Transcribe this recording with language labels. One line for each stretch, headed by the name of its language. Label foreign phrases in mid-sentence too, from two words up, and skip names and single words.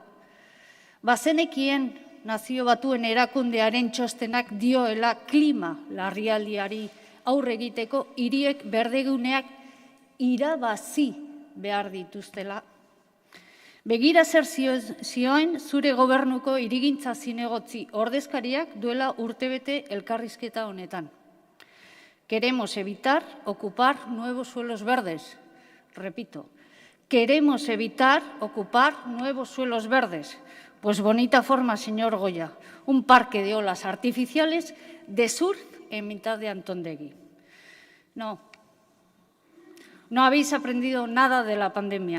Basque: Bazenekien Nazio Batuen erakundearen txostenak dioela klima larrialdiari aurre egiteko hiriek berdeguneak irabazi behar dituztela. Begira zer zioen zure gobernuko hirigintza zinegotzi ordezkariak duela urtebete elkarrizketa honetan.
Spanish: Queremos evitar ocupar nuevos suelos verdes. Repito, queremos evitar ocupar nuevos suelos verdes. Pues bonita forma, señor Goya, un parque de olas artificiales de surf en mitad de Antondegui. No habéis aprendido nada de la pandemia.